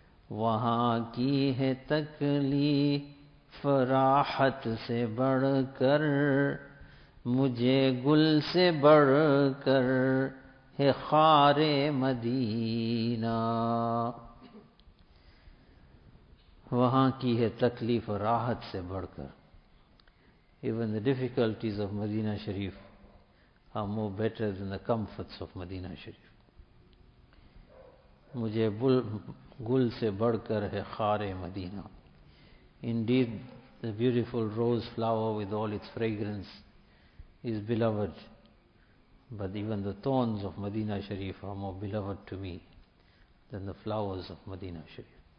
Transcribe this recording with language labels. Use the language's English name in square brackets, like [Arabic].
[Urdu] وہاں کی ہے تکلیف راحت سے بڑھ کر, مجھے گل سے بڑھ کر ہے خار مدینہ. وہاں کی ہے تکلیف اور راحت سے بڑھ کر. [English] Even the difficulties of Madina Sharif are more better than the comforts of Madina Sharif. [Urdu] مجھے گل سے بڑھ کر ہے خار مدینہ. [English] Indeed, the beautiful rose flower with all its fragrance is beloved. But even the thorns of Madina Sharif are more beloved to me than the flowers of Madina Sharif.